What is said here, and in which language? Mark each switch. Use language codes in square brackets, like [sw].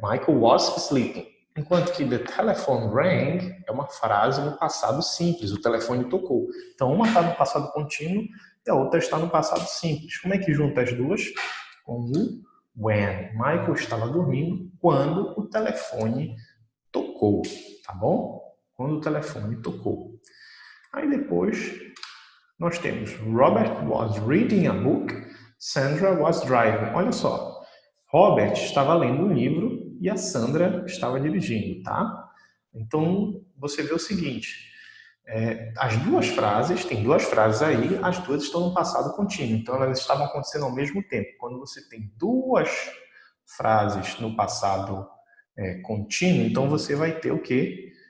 [en] Michael was sleeping. [pt] Enquanto que [en] the telephone rang [pt] é uma frase no passado simples, o telefone tocou. Então, uma está no passado contínuo e a outra está no passado simples. Como é que junta as duas? Com o when. Michael estava dormindo quando o telefone tocou, tá bom? Quando o telefone tocou. Aí depois nós temos [en] Robert was reading a book, Sandra was driving. [pt] Olha só, Robert estava lendo um livro e a Sandra estava dirigindo, tá? Então, você vê o seguinte, as duas frases, tem duas frases aí, as duas estão no passado contínuo, então elas estavam acontecendo ao mesmo tempo. Quando você tem duas frases no passado contínuo, então você vai ter o quê?